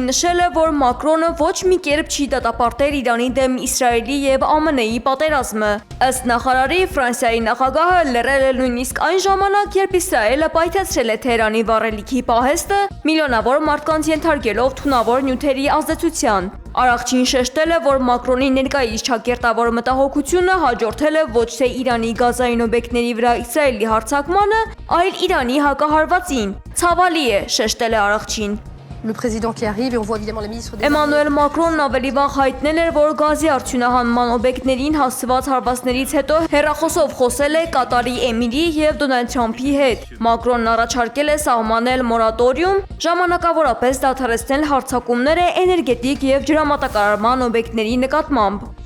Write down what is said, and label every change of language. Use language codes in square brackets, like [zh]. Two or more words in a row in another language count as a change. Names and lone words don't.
[hy] նշել է, որ Մակրոնը ոչ մի կերպ չի դատապարտել Իրանի դեմ Իսրայելի եւ ԱՄՆ-ի պատերազմը։ Ըստ նախարարի, Ֆրանսիայի նախագահը լռել է նույնիսկ այն ժամանակ, երբ Իսրայելը պայթեցրել է Թեհրանի վառելիքի պահեստը, միլիոնավոր մարդկանց ենթարկելով թունավոր նյութերի ազդեցության։ Արաղչին շեշտել է, որ Մակրոնի ներկայիս ճակերտավոր մտահոգությունը հաջորդել է ոչ թե Իրանի գազային օբյեկտների վրա Իսրայելի հարձակմանը, այլ Իրանի հակահարվածին։ Ցավալի է, շեշտել է Արաղչին։ [fr] Le président qui arrive et on voit évidemment les ministres des [hy] Էմանուել Մակրոնն ավելի վաղ հայտնել էր, որ գազի արդյունահանման օբյեկտներին հասցված հարվածներից հետո հեռախոսով խոսել է Կատարի էմիրի եւ Դոնալդ Թրամփի հետ։ Մակրոնն առաջարկել է սահմանել մորատորիում, ժամանակավորապես դադարեցնել հարձակումները էներգետիկ եւ ջրամատակարարման օբյեկտների նկատմամբ։